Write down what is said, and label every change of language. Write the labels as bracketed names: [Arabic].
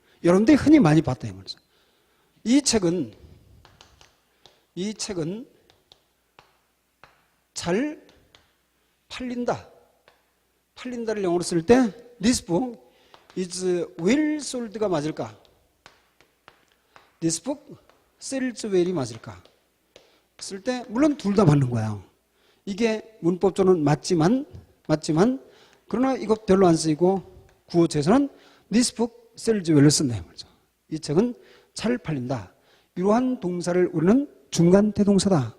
[Korean] 여러분들이 흔히 많이 봤다 이 말이죠. 이 책은 잘 팔린다를 영어로 쓸 때 [English] This book is well sold [Korean] 가 맞을까? [English] This book sells well이 [Korean] 맞을까? 쓸 때 물론 둘 다 맞는 거야. 이게 문법적으로는 맞지만 그러나 이거 별로 안 쓰이고 구어체에서는 [English] This book sells well [Korean] 을 쓴다 말이죠. 이 책은 잘 팔린다. 이러한 동사를 우리는 중간태 동사다.